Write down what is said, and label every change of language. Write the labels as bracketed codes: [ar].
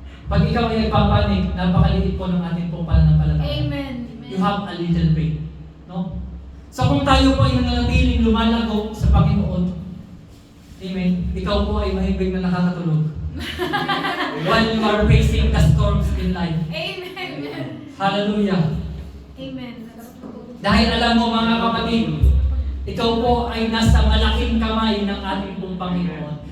[tl] Pag ikaw ay nagpapanik, napakaliit po ng ating pong pananampalataya. Amen. [en] You have a little faith. No? [tl] So kung tayo po ay nananatiling lumalago sa Panginoon, amen, ikaw po ay mahibig na nakakatulog. [en] While you are facing the storms in life. Amen. Hallelujah. Amen. [tl] Dahil alam mo mga kapatid, ikaw po ay nasa malaking kamay ng ating pong Panginoon.